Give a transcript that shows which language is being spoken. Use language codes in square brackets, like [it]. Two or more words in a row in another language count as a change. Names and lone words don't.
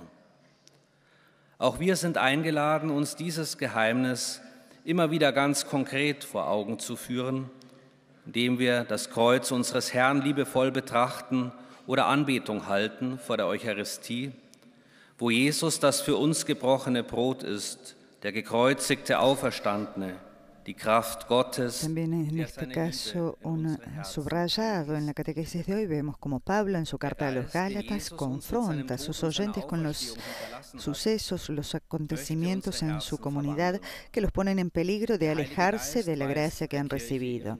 [de] Auch wir sind eingeladen, uns dieses Geheimnis immer wieder ganz konkret vor Augen zu führen, indem wir das Kreuz unseres Herrn liebevoll betrachten oder Anbetung halten vor der Eucharistie, wo Jesus das für uns gebrochene Brot ist, der gekreuzigte Auferstandene, die Kraft Gottes. [es] También en este caso, un subrayado en la catequesis de hoy, vemos como Pablo en su carta a los Gálatas confronta a sus oyentes con los sucesos, los acontecimientos en su comunidad que los ponen en peligro de alejarse de la gracia que han recibido.